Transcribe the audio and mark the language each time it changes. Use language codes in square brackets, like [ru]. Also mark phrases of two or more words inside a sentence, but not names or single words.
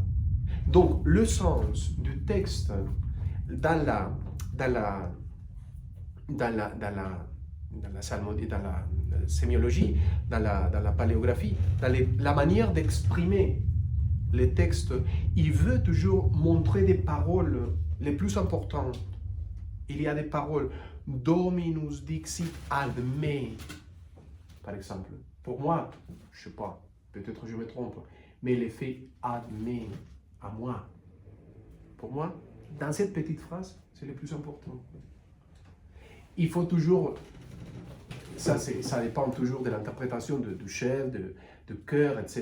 [fr] Donc, le sens du texte dans la sémiologie, dans la paléographie, dans la manière d'exprimer les textes, il veut toujours montrer des paroles les plus importantes. Il y a des paroles [la] Dominus dixit ad me, [fr] par exemple. Pour moi, je ne sais pas, peut-être je me trompe, mais l'effet [la] ad me, [fr] à moi. Pour moi, dans cette petite phrase, c'est le plus important. Il faut toujours, ça dépend toujours de l'interprétation du chef, de chœur, etc.